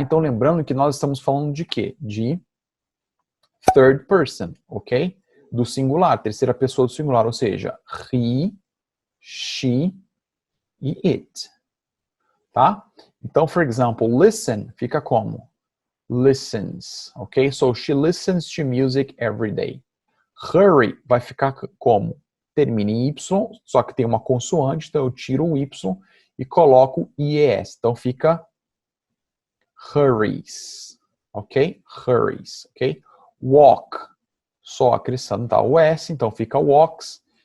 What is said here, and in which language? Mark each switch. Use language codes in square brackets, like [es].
[pt] Então, lembrando que nós estamos falando de quê? [en] De third person, ok? [pt] Do singular, terceira pessoa do singular, ou seja, he, she e it. Tá? Então, [en] for example, [pt] listen fica como? [en] Listens, ok? So, she listens to music every day. [pt] Hurry vai ficar como? Termina em Y, só que tem uma consoante, então eu tiro o Y e coloco IES. [en] Então fica hurries, ok? Hurries, ok? [pt] Walk, só acrescentar o S, então fica walks.